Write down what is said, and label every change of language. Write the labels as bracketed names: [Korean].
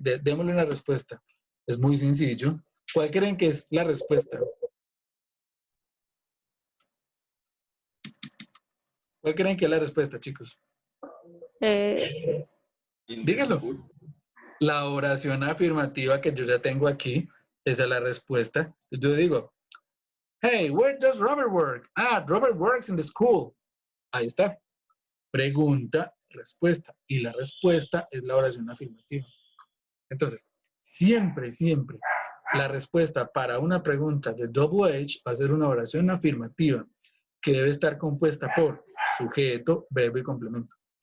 [Spanish] Démosle una respuesta. Es muy sencillo. ¿Cuál creen que es la respuesta? ¿Cuál creen que es la respuesta, chicos? [English] In the [Spanish] Díganlo. [English] school. [Spanish] La oración afirmativa que yo ya tengo aquí, esa es la respuesta. Yo digo, [English] hey, where does Robert work? Ah, Robert works in the school. [Spanish] Ahí está. Pregunta, respuesta. Y la respuesta es la oración afirmativa. Entonces, siempre, la respuesta para una pregunta de double H va a ser una oración afirmativa que debe estar compuesta por sujeto, verbo y complemento.